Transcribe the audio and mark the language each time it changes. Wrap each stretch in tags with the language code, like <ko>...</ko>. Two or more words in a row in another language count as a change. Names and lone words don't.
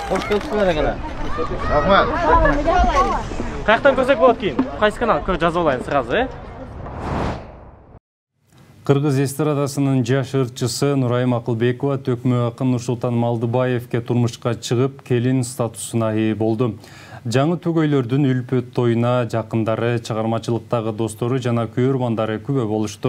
<kk>Рахмат. Қаяқтан көрсек болады кейін? Қайсы канал? Жазып алайын сразу,</kk> <ky>Кыргыз эстрадасынын жаш ырчысы Нурайым Акылбекова төкмө акын Нурсултан Малдыбаевке турмушка чыгып, келин статусуна ээ болду. Жаңы түгөйлөрдүн үлпөт тоюна жакындары, чыгармачылыктагы достору жана көрөрмандары күбө болушту.</ky>